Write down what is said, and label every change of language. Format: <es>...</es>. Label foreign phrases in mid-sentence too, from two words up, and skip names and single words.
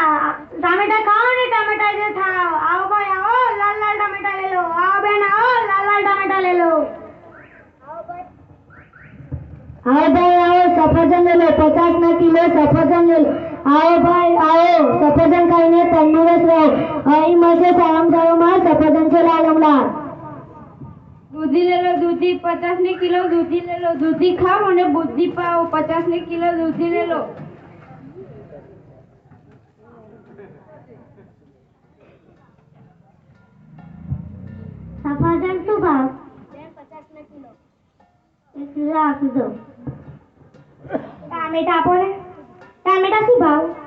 <gu>ટામેટા ખાઓ ને ટામેટા જે ખાઓ. આવો ભાઈ આવો, લાલ લાલ ટામેટા</gu> <hi>ले लो. आओ बहन आओ, लाल लाल टमाटर ले लो. आओ भाई आओ, सफरजन ले लो. 50</hi> <gu>ના કિલો</gu> <hi>सफरजन ले लो. आओ भाई आओ, सफरजन</hi> <gu>ખાઈને તંદુરસ્ત રહો. અહીં મળશે સારામાં સારો માલ સફરજન છે લાલમલા. દૂધી</gu> <hi>ले लो,</hi> <gu>દૂધી 50 ની કિલો દૂધી</gu> <hi>ले लो.</hi> <gu>દૂધી ખાઓ અને બુદ્ધિ પાઓ. 50 ની કિલો દૂધી</gu> <hi>ले लो.</hi> <gu>સફરજન શું ભાવ? 50 ના કિલો. 1 કિલો આપી દો. ટામેટા આપો ને. ટામેટા શું ભાવ?</gu>